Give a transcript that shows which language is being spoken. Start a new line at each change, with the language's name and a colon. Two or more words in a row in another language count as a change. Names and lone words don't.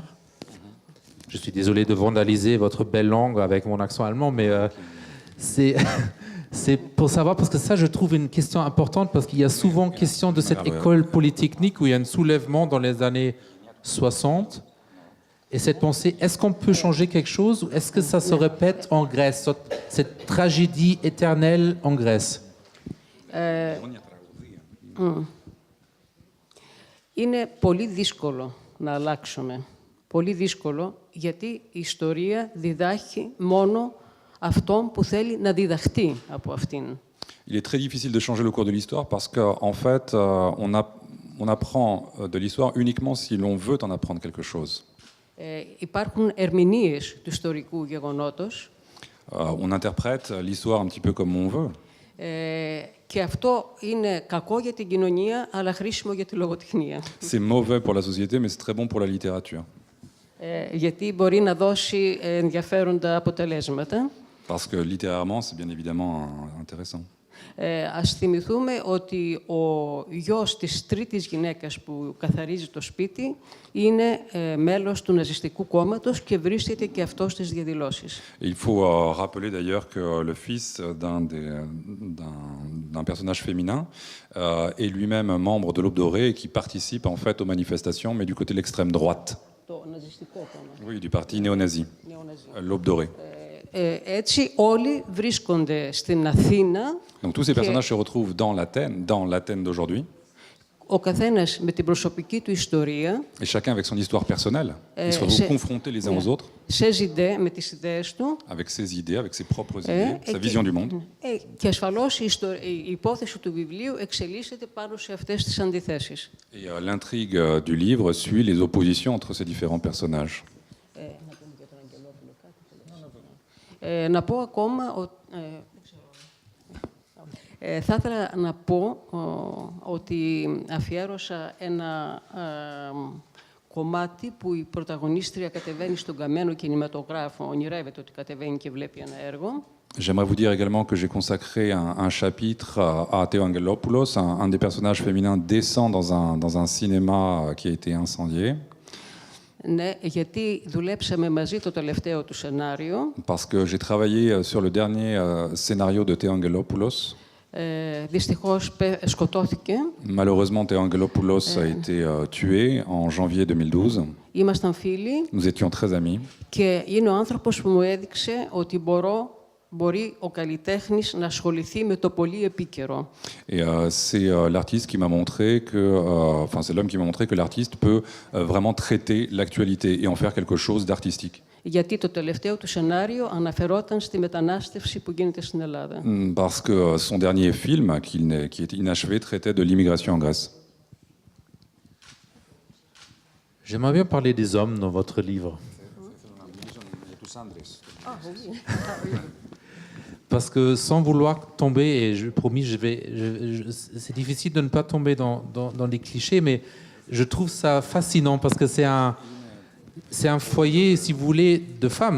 French: Je suis désolé de vandaliser votre belle langue avec mon accent allemand, mais c'est pour savoir, parce que ça, je trouve une question importante, parce qu'il y a souvent question de cette école polytechnique où il y a un soulèvement dans les années 60. Et cette pensée, est-ce qu'on peut changer quelque chose ou est-ce que ça se répète en Grèce, cette tragédie éternelle en Grèce?
Greek: Είναι πολύ δύσκολο να αλλάξουμε. Πολύ δύσκολο, γιατί η ιστορία διδάχει μόνο αυτόν που θέλει να διδαχτεί από αυτήν.
French: Il est très difficile de changer le cours de l'histoire parce qu'en fait, on apprend de l'histoire uniquement si l'on veut en apprendre quelque chose.
Greek: Υπάρχουν ερμηνείες του ιστορικού γεγονότος.
French: On interprète l'histoire un petit peu comme on veut.
Greek: Και αυτό είναι κακό για την κοινωνία, αλλά χρήσιμο για τη λογοτεχνία.
French: C'est mauvais pour la société, mais c'est très bon pour la littérature.
Greek: Γιατί μπορεί να δώσει ενδιαφέροντα αποτελέσματα.
French: Parce que littérairement, c'est bien évidemment intéressant.
Greek: Ας θυμηθούμε ότι ο γιος της τρίτης γυναίκας που καθαρίζει το σπίτι είναι μέλος του ναζιστικού κόμματος και βρίσκεται και αυτός στις διαδηλώσεις.
French: Il faut rappeler d'ailleurs que le fils d'un personnage féminin est lui-même membre de l'Aube dorée et qui participe en fait aux manifestations, mais du côté de l'extrême droite.
Greek: Το ναζιστικό κόμμα.
French: Oui, du parti néo-nazi, l'Aube dorée.
Greek: Έτσι όλοι βρίσκονται στην Αθήνα.
French: Donc tous ces personnages se retrouvent dans l'Athènes d'aujourd'hui,
Greek: Ο καθένας με την προσωπική του ιστορία,
French: et chacun avec son histoire personnelle. Ils se retrouvent confrontés les uns aux autres, ses idées,
Greek: με τις ιδέες του.
French: avec ses idées, avec ses propres idées, sa vision du monde.
Greek: Και ασφαλώς η υπόθεση του βιβλίου εξελίσσεται πάνω σε αυτές τις αντιθέσεις.
French: Et l'intrigue du livre suit les oppositions entre ces différents personnages.
Greek: Να πω ακόμα θα ήθελα να πω ότι αφιέρωσα ένα κομμάτι που η πρωταγωνίστρια κατεβαίνει στον καμένο κινηματογράφο, ονειρεύεται ότι κατεβαίνει και βλέπει ένα έργο.
French: J'aimerais vous dire également que j'ai consacré un chapitre à Theo Angelopoulos. Un des personnages féminins descend dans un cinéma qui a été incendié.
Greek: Ναι, γιατί δουλέψαμε μαζί το τελευταίο του σενάριο.
French: Parce que j'ai travaillé sur le dernier scénario de Theo Angelopoulos.
Greek: Δυστυχώς σκοτώθηκε.
French: Malheureusement, Theo Angelopoulos a été tué en janvier 2012.
Greek: Ήμασταν φίλοι.
French: Nous étions très amis.
Greek: Και είναι ο άνθρωπος που μου έδειξε ότι μπορεί ο καλλιτέχνης να ασχοληθεί με το πολύ επίκαιρο.
French: Et c'est l'artiste qui m'a montré que, enfin c'est l'homme qui m'a montré que l'artiste peut vraiment traiter l'actualité et en faire quelque chose d'artistique.
Greek: Γιατί το τελευταίο του σενάριο αναφερόταν στη μετανάστευση που γίνεται στην Ελλάδα.
French: Parce que son dernier film, qui est inachevé, traitait de l'immigration en Grèce. J'aimerais bien parler des hommes dans votre livre. Parce que sans vouloir tomber, et je promis, c'est difficile de ne pas tomber dans les clichés, mais je trouve ça fascinant parce que c'est un foyer, si vous voulez, de femmes.